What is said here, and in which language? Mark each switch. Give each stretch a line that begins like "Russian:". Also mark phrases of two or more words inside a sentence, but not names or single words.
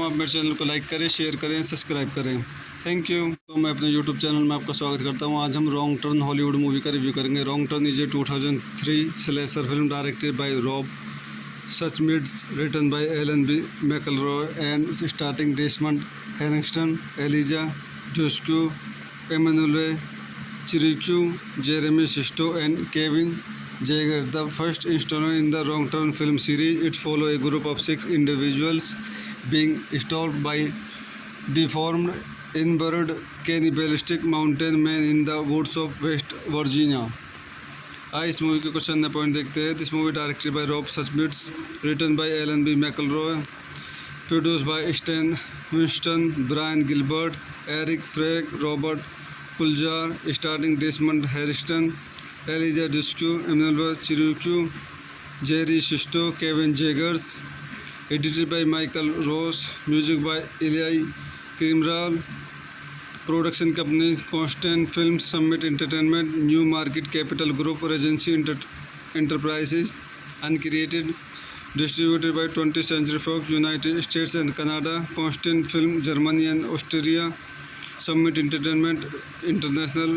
Hindi: आप मेरे चैनल को लाइक करें, शेयर करें, सब्सक्राइब करें।
English: Thank you.
Hindi: तो मैं अपने
English: YouTube channel
Hindi: में आपका स्वागत करता हूँ। आज हम रॉन्ग टर्न
English: Hollywood movie
Hindi: का रिव्यू करेंगे।
English: Wrong Turn is a 2003 slasher film directed by Rob Schmidt, written by Alan B. McElroy and starring Desmond Harrington, Eliza Dushku, Emmanuelle Chriqui, Jeremy Sisto and Kevin Jaeger. The first installment in the Wrong Turn film series, it follows a group of 6 individuals being stalked by deformed, inbred, cannibalistic mountain men in the woods of West Virginia.
Hindi: आइए इस मूवी के कुछ अन्य पॉइंट देखते हैं।
English: This movie directed by Rob Schmidt, written by Alan B. McElroy, produced by Stan Winston, Brian Gilbert, Erik Feig, Robert Pulzar, starring Desmond Harrington, Eliza Dushku, Emmanuelle Chriqui, Jerry Sisto, Kevin Jaegers. Edited by Michael Ross, music by Elia Cmiral. Production company Constant Films, Summit Entertainment, New Market Capital Group, Regency Enterprises, uncreated. Distributed by 20th Century Fox, United States and Canada, Constant Film Germany and Austria, Summit Entertainment International.